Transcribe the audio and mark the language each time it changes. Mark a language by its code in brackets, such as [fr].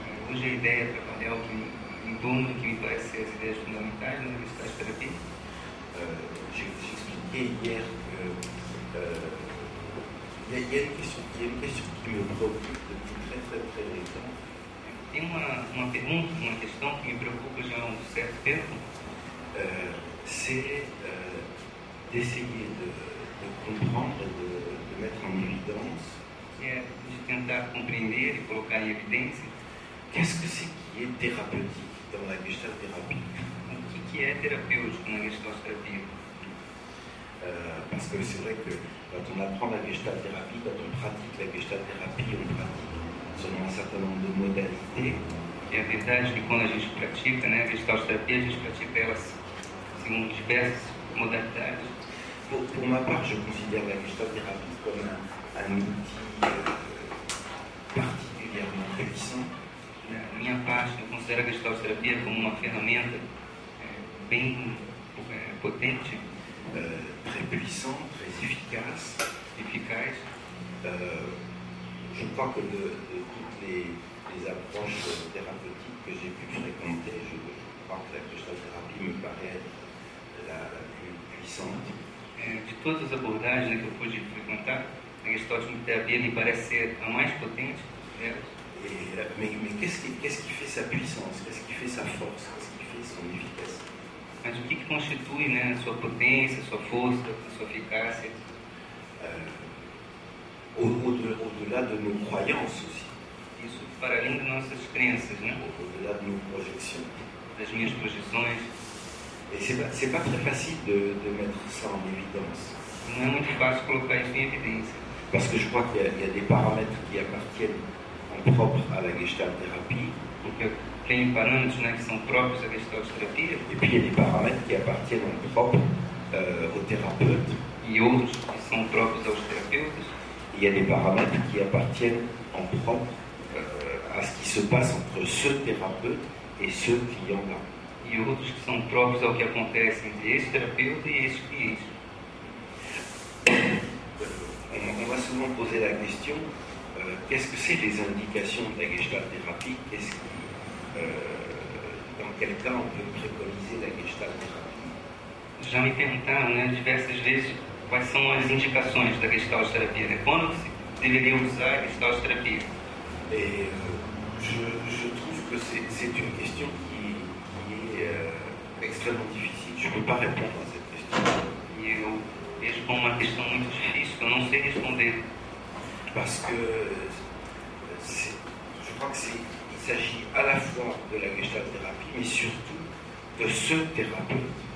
[pt] Hoje a ideia é trabalhar em torno do que me parece ser as ideias fundamentais da gestalterapia. [fr] J'expliquais hier qu'il y a une question qui me préoccupe depuis très longtemps. [pt] Tem uma pergunta, uma questão que me preocupa já há um certo tempo. [fr] C'est d'essayer de comprendre, de mettre en évidence. [pt] Que é de tentar compreender e colocar em evidência. [fr] Qu'est-ce que c'est qui est thérapeutique dans la gestalthérapie? [pt] O que é terapêutico na gestalterapia? [fr] Parce que c'est vrai que quand on apprend la gestalthérapie, quand on pratique la gestalthérapie, on pratique selon un certain nombre de modalités. [pt] E a verdade é que quando a gente pratica, né, a gestalterapia, a gente pratica elas segundo diversas modalidades. [fr] Pour ma part, je considère la gestalthérapie comme un outil particulièrement puissant. [pt] Da minha parte, eu considero a gestalterapia como uma ferramenta bem potente, [fr] très puissant, très efficace. [pt] eficaz. [fr] Je crois que de toutes les approches thérapeutiques que j'ai pu fréquenter, je crois que la gestalthérapie me paraît la plus puissante. [pt] De todas as abordagens, né, que eu pude frequentar, a gestalterapia me parece ser a mais potente delas. [fr] Mais qu'est-ce qui fait sa puissance? Qu'est-ce qui fait sa force? Qu'est-ce qui fait son efficacité? [pt] Mas o que constitui, né, a sua potência, a sua força, a sua eficácia? [fr] Au-delà de nos croyances aussi. [pt] Isso para além das nossas crenças, né? [fr] Au-delà de nos projections. [pt] Das minhas projeções. [fr] Et c'est pas très facile de mettre ça en évidence. [pt] Não é muito fácil colocar isso em evidência. [fr] Parce que je crois qu'il y a des paramètres qui appartiennent en propre à la gestalthérapie. [pt] Porque tem parâmetros, né, que são próprios à gestalterapia. [fr] Et puis il y a des paramètres qui appartiennent en propre aux thérapeutes. [pt] E outros que são próprios aos terapeutas. [fr] Il y a des paramètres qui appartiennent en propre à ce qui se passe entre ce thérapeute et ce client-là. [pt] E outros que são próprios ao que acontece entre esse terapeuta e esse cliente. [fr] On va souvent poser la question, qu'est-ce que c'est les indications de la gestalthérapie? Dans quel cas on peut préconiser la gestalthérapie? [pt] Já me perguntaram, né, diversas vezes quais são as indicações da gestalterapia, né? Quando se deveria usar a gestalterapia? [fr] Et je trouve que c'est une question qui est extrêmement difficile. Je ne peux pas répondre à cette question. [pt] E eu vejo como uma questão muito difícil, que eu não sei responder. [fr] Parce que je crois qu'il s'agit à la fois de la gestalthérapie, mais surtout de ce thérapeute.